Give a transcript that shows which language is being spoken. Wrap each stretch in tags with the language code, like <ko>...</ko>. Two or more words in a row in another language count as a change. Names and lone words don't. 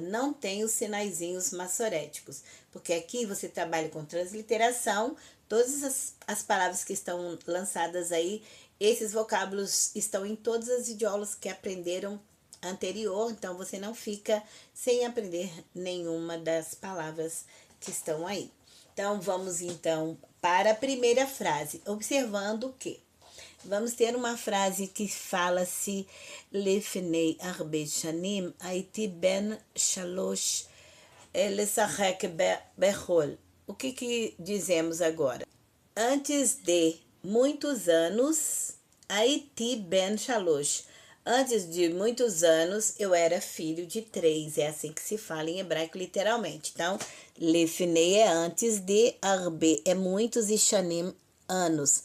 <pt>Não tem os sinaizinhos massoréticos, porque aqui você trabalha com transliteração, todas as palavras que estão lançadas aí, esses vocábulos estão em todas as videoaulas que aprenderam anterior, então você não fica sem aprender nenhuma das palavras que estão aí. Então vamos então para a primeira frase, observando que vamos ter uma frase que fala-se</pt> <he>לפני הרבה שנים הייתי בן שלוש לשחק בחול.</he> <pt>O que dizemos agora? Antes de muitos anos,</pt> <he>הייתי בן שלוש.</he> <pt>Antes de muitos anos, eu era filho de 3. É assim que se fala em hebraico literalmente. Então, lefnei é antes de, arbe é muitos e shanim, anos.</pt>